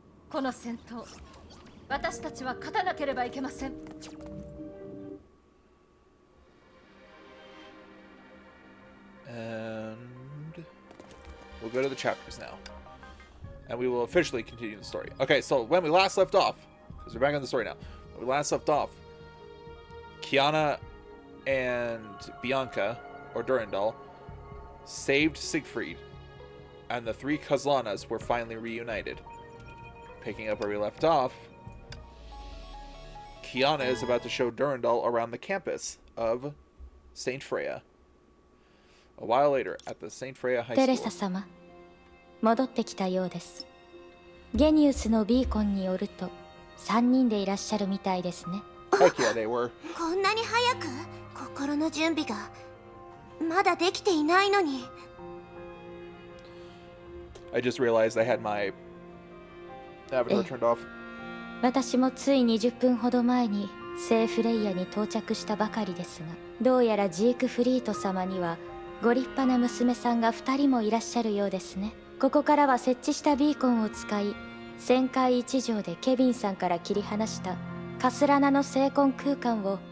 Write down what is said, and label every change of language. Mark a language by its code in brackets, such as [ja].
[ja] この戦闘、私たちは勝たなければいけません。 [en] And we'll go to the chapters now. And we will officially continue the story. Okay, so when we last left off, because we're back on the story now. When we last left off, Kiana and Bianca, or Durandal, saved Siegfried. And the 3 Kozlanas were finally reunited. Picking up where we left off, Kiana is about to show Durandal around the campus of Saint Freya. A while later, at the Saint Freya High School. [ja] テレサ様、戻ってきたようです。ゲニウスのビーコンによると、3人でいらっしゃるみたいですね。 [en] Heck yeah, they were. [ja] こんなに早く心の準備がまだできていないのに。 [en] I just realized I had my avatar turned off. [ja] 私もつい20分ほど前に聖フレイヤに到着したばかりですが、どうやらジークフリート様にはご立派な娘さんが2人もいらっしゃるようですね。ここからは設置したビーコンを使い、旋回一条でケビンさんから切り離したカスラナの聖魂空間を